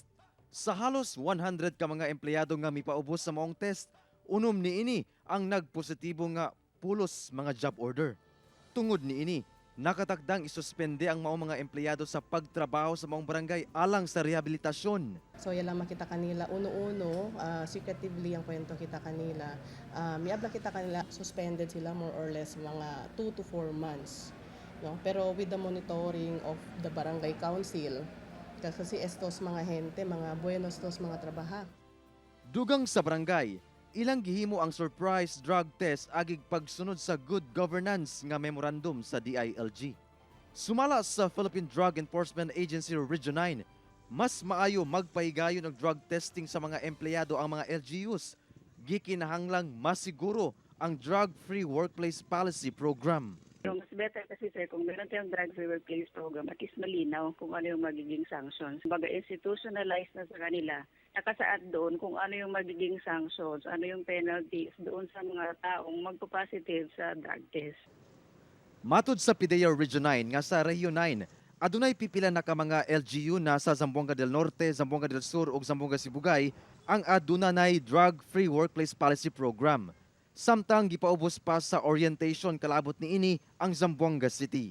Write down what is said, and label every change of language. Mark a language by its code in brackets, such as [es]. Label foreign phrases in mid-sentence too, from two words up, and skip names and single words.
[ceb] Sa halos 100 ka mga empleyado nga mipaubos sa maong test, unom niini ang nagpositibo nga pulos mga job order. Tungod niini, nakatakdang isuspende ang maong mga empleyado sa pagtrabaho sa maong barangay alang sa rehabilitasyon. [cbk] So yan lang makita kanila, uno-uno, secretively ang kwento kita kanila. Miabla kita kanila, suspended sila [en] more or less [cbk] mga [en] 2 to 4 months. [cbk] No? Pero [en] with the monitoring of the barangay council, [cbk] kasi estos mga gente, mga buenos tos mga trabaha. [ceb] Dugang sa barangay, ilang gihimo ang [en] surprise drug test [ceb] agig pagsunod sa [en] good governance [ceb] nga memorandum sa DILG. Sumala sa Philippine Drug Enforcement Agency Region 9, mas maayo magpahigayon og [en] drug testing [ceb] sa mga empleyado ang mga LGUs. Gikinahanglang masiguro ang [en] drug-free workplace policy program. [tl] Yung mas better kasi sir, kung meron tayong [en] drug-free workplace program, [tl] at least malinaw kung ano yung magiging sanctions. Baga institutionalized na sa kanila, nakasaad doon kung ano yung magiging sanctions, ano yung penalties doon sa mga taong magpo-positive sa [en] drug test. [ceb] Matud sa PIDEA Region 9 nga sa Region 9, adunay pipila na ka mga LGU na sa Zamboanga del Norte, Zamboanga del Sur ug Zamboanga Sibugay ang aduna nay [en] drug-free workplace policy program. [ceb] Samtang gipaubos pa sa orientation kalabot niini ang Zamboanga City.